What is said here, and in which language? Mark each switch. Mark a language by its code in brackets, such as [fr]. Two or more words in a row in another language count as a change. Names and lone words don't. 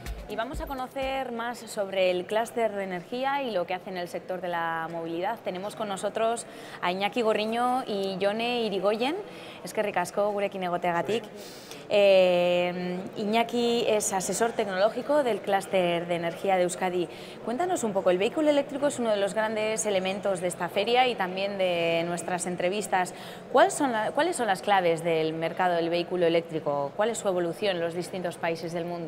[es] Y vamos a conocer más sobre el clúster de energía y lo que hace en el sector de la movilidad. Tenemos con nosotros a Iñaki Gorriño y Jone Irigoyen. [eu] Eskerrik asko gurekin egoteagatik. [es] Iñaki es asesor tecnológico del clúster de energía de Euskadi. Cuéntanos un poco, el vehículo eléctrico es uno de los grandes elementos de esta feria y también de nuestras entrevistas. ¿Cuáles son las claves del mercado del vehículo eléctrico? ¿Cuál es su evolución en los distintos países del mundo?